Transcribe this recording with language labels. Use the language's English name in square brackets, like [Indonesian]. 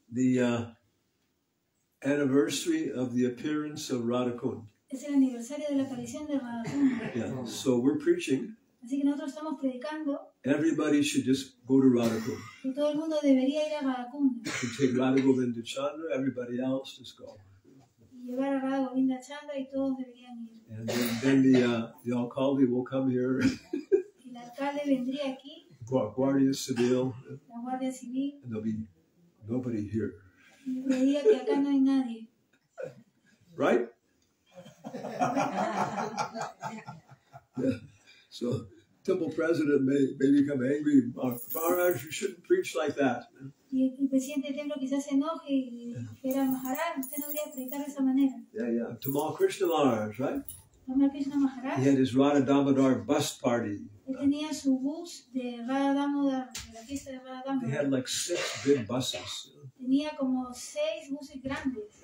[English] the anniversary of the appearance of Radhakund. [Spanish] es el aniversario de la aparición de Radhakunda. [English] Yeah. So we're preaching. [Spanish] Así que nosotros estamos predicando [English] Everybody should just go to Radhakund. [Spanish] que todo el mundo debería ir a Radhakunda [English] You take Radha Govinda Chandra, everybody else just go. [Spanish] y llevar a Radha Govinda Chandra y todos deberían ir. [English] And then the alcalde will come here [Spanish] El alcalde vendría aquí [English] Guardia Civil, [Spanish] la Guardia Civil, [English] and there'll be nobody here. [Spanish] y le diga que acá no hay nadie. [English] Right? So, temple president may become angry. Maharaj, you shouldn't preach like that. [Spanish] Y el presidente del templo quizás se enoje y dijera, Maharaj, usted no debería predicar de esa manera. [English] Yeah. Tamal Krishna Maharaj, right? [Spanish] Rama Krishna Maharaj, [English] He had his Radha Damodar bus party. [Spanish] él tenía su bus de Radha Damodar, de la fiesta de Radha [English] They had [Spanish] Damodar. [English] like 6 big buses. [Spanish] Tenía como 6 buses grandes.